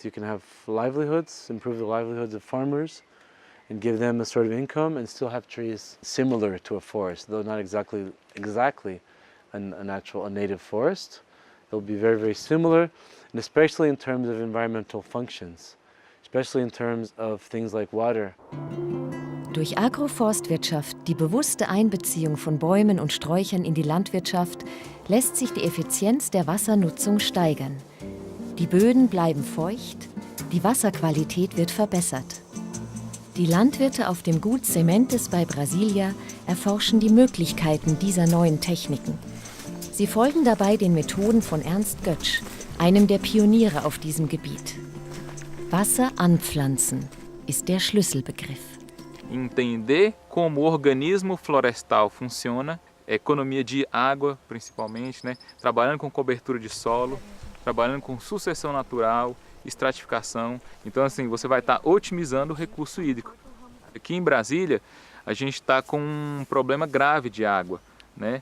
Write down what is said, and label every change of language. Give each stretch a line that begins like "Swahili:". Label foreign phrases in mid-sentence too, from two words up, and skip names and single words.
English: You can have livelihoods, improve the livelihoods of farmers, and give them a sort of income, and still have trees similar to a forest, though not exactly a native forest. They'll be very, very similar, and especially in terms of environmental functions, especially in terms of things like water.
German: Durch Agroforstwirtschaft, die bewusste Einbeziehung von Bäumen und Sträuchern in die Landwirtschaft, lässt sich die Effizienz der Wassernutzung steigern. Die Böden bleiben feucht, die Wasserqualität wird verbessert. Die Landwirte auf dem Gut Sementes bei Brasilia erforschen die Möglichkeiten dieser neuen Techniken. Sie folgen dabei den Methoden von Ernst Götsch, einem der Pioniere auf diesem Gebiet. Wasser anpflanzen ist der Schlüsselbegriff.
Portuguese: Entender como o organismo florestal funciona, economia de água principalmente, né? Trabalhando com cobertura de solo, trabalhando com sucessão natural, estratificação. Então, assim, você vai estar otimizando o recurso hídrico. Aqui em Brasília, a gente está com um problema grave de água, né?